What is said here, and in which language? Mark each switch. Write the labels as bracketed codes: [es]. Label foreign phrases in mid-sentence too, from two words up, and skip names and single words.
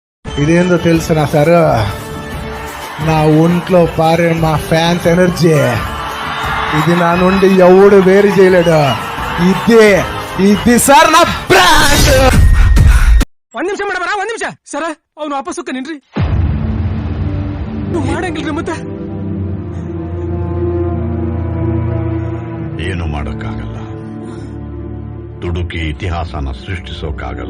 [te] ఇదేందో తెలుసునా సార్, నా ఒంట్లో పారే మా ఫ్యాన్స్ ఎనర్జీ, ఇది నా నుండి ఎవడు వేరు చేయలేడు. ఇది సార్ నా బ్రాండ్. [kn] ಒಂದ್ ನಿಮಿಷ ಮೇಡಮ್, ಒಂದ್ ನಿಮಿಷ ಸರ. ಅವನು ವಾಪಸ್ ಹೋಗ್ಕ ನಿನ್ರಿ, ನೀವು ಮಾಡಂಗಿಲ್ರಿ. ಮತ್ತೆ ಏನು ಮಾಡೋಕ್ಕಾಗಲ್ಲ, ದುಡುಕಿ ಇತಿಹಾಸನ ಸೃಷ್ಟಿಸೋಕ್ಕಾಗಲ್ಲ.